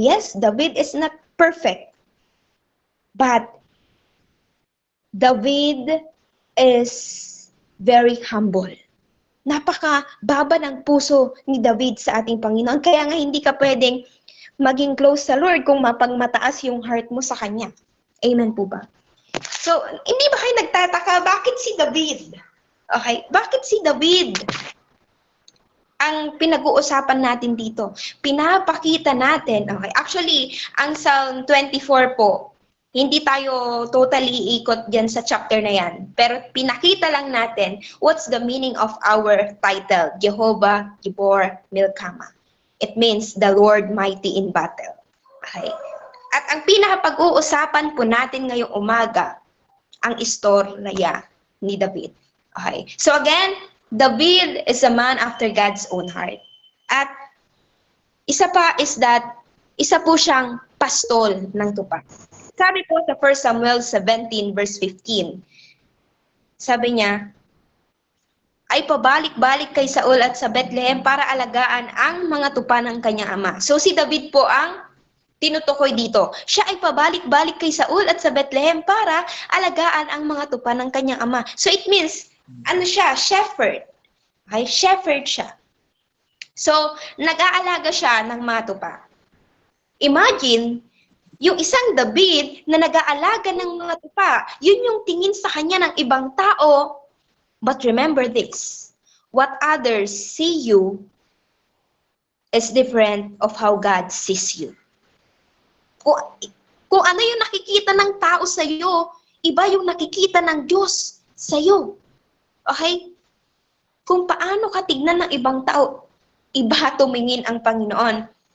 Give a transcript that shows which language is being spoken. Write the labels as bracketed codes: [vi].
[en] Yes, David is not perfect. But David is very humble. [tl] Napaka-baba ng puso ni David sa ating Panginoon. Kaya nga hindi ka pwedeng maging close sa Lord kung mapagmataas yung heart mo sa Kanya. Amen po ba? So, hindi ba kayo nagtataka, bakit si David? Okay, bakit si David? Ang pinag-uusapan natin dito, pinapakita natin, okay, actually, ang Psalm 24 po, hindi tayo totally ikot dyan sa chapter na yan. Pero pinakita lang natin [en] what's the meaning of our title, Jehovah Gibor Milkama. It means the Lord mighty in battle. Okay. [tl] At ang pinapag-uusapan po natin ngayong umaga, ang istorya ni David. [en] Okay. So again, David is a man after God's own heart. [tl] At isa pa is that, isa po siyang pastol ng tupa. Sabi po sa 1 Samuel 17 verse 15, sabi niya, ay pabalik-balik kay Saul at sa Bethlehem para alagaan ang mga tupa ng kanyang ama. So si David po ang tinutukoy dito. Siya ay pabalik-balik kay Saul at sa Bethlehem para alagaan ang mga tupa ng kanyang ama. [en] So it means, [tl] ano siya? [en] Shepherd. Okay? Shepherd siya. [tl] So, nag-aalaga siya ng mga tupa. Imagine, yung isang David na nag-aalaga ng mga tupa, yun yung tingin sa kanya ng ibang tao. [en] But remember this, what others see you is different of how God sees you. [tl] Kung ano yung nakikita ng tao sa iyo, iba yung nakikita ng Diyos sa iyo. Okay? Kung paano ka tignan ng ibang tao, iba tumingin ang Panginoon.